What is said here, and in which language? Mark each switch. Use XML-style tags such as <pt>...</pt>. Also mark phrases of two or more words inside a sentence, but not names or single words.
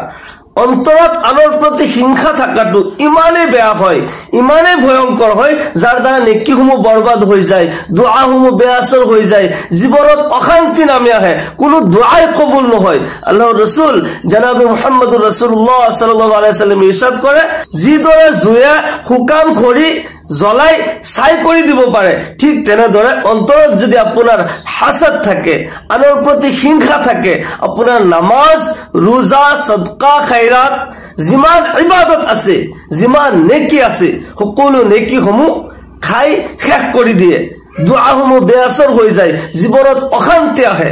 <as>অন্তৰত আনৰ প্ৰতি হিংসা থকাটো ইমানেই বেয়া হয়, ইমানেই ভয়ংকৰ হয়, যাৰ দ্বাৰা নেকিসমূহ বৰবাদ হৈ যায়, দুআসমূহ বেআসৰ হৈ যায়, জীৱনত অশান্তি নামি আহে, কোনো দুআই কবুল নহয়। আল্লাহৰ ৰাসূল জনাব মুহাম্মদুৰ ৰাসূলুল্লাহ</as> <ar>صلى الله عليه وسلم</ar> <as>ইৰশাদ কৰে, যিদৰে জুয়ে শুকান খৰি জ্বলাই ছাই কৰি দিব পাৰে, ঠিক তেনেদৰে অন্তৰত যদি আপোনাৰ হাসাদ থাকে, আনৰ প্ৰতি হিংসা থাকে, আপোনাৰ নামাজ, ৰোজা, সদকা খাইৰাত, যিমান ইবাদত আছে, যিমান নেকি আছে, সকলো নেকিসমূহ খাই শেষ কৰি দিয়ে, দুআসমূহ বেআসৰ হৈ যায়, জীৱনত অশান্তি আহে।</as>